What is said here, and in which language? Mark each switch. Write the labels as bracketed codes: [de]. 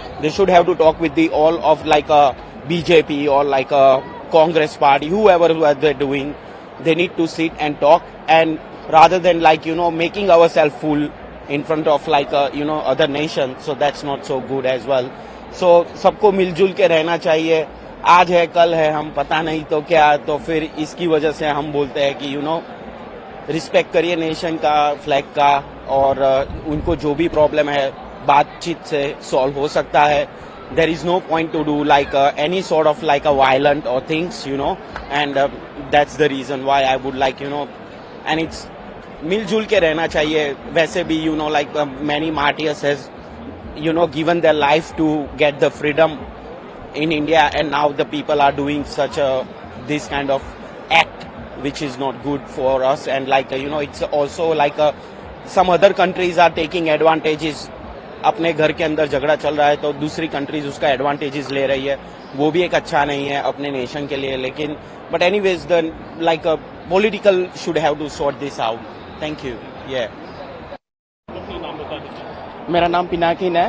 [en] They should have to talk with all of a BJP or a Congress party, whoever they're doing. They need to sit and talk, and rather than making ourselves fool in front of other nations. So that's not so good as well. So [hi] सबको मिलजुल के रहना चाहिए. आज है कल है, हम पता नहीं तो क्या, तो फिर इसकी वजह से हम बोलते हैं कि रिस्पेक्ट करिए नेशन का, फ्लैग का, और उनको जो भी प्रॉब्लम है बातचीत से सॉल्व हो सकता है. [en] There is no point to do any sort of a violent or things, and that's the reason why I would and it's [hi] मिलजुल के रहना चाहिए. वैसे भी [en] many martyrs has given their life to get the freedom in India, and now the people are doing such this kind of act which is not good for us, and it's also some other countries are taking advantages. [hi] अपने घर के अंदर झगड़ा चल रहा है तो दूसरी कंट्रीज उसका एडवांटेजेस ले रही है, वो भी एक अच्छा नहीं है अपने नेशन के लिए. लेकिन [en] But anyways the political should have to sort this out. Thank you. [hi] मेरा नाम पिनाकिन है.